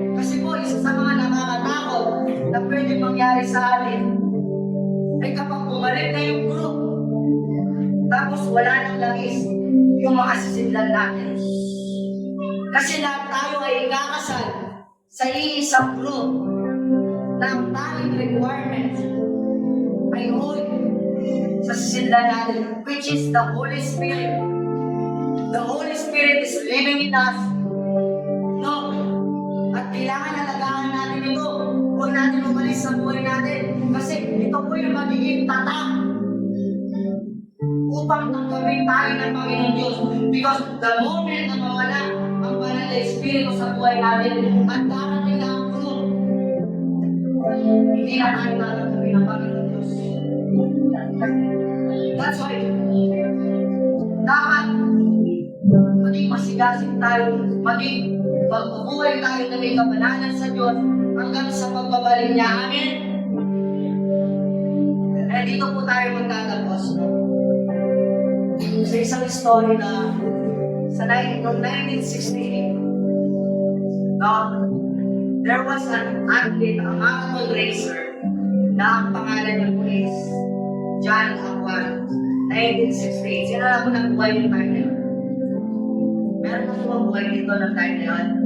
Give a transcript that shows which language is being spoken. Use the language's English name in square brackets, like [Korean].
[Filipino] Kasi po, isa sa mga nakakatakot na pwede mangyari sa atin ay kapag bumalik na yung group, tapos wala nang langis yung mga sisidlan natin. Kasi lahat tayo ay ikakasal sa iisang group na ang tanging requirements ay holy. [English] sindan natin, which is the Holy Spirit. The Holy Spirit is living in us. [Filipino] No? At kailangan alagaan natin ito. Huwag natin umalis sa buhay natin. Kasi ito po yung magiging tatak upang tanggapin tayo ng Panginoon Diyos. Because the moment na mawala ang banal na Espiritu sa buhay natin at darating na ang puno, hindi na tayo tatanggapin ng Panginoon Diyos. That's why, dapat maging masigasig tayo, maging magbubuhay tayo na may kabanalan sa Diyos hanggang sa pagbabalik niya. [English] Amen? [Filipino] Eh, dito po tayo magtatapos. Sa isang story na noong 1968, no, [English] there was an athlete, a marathon racer, [Filipino] na ang pangalan niya po is John Aquan. 1968. Sino na po nagbuhay yung time na yun? Meron na po ang buhay dito ng time na yun?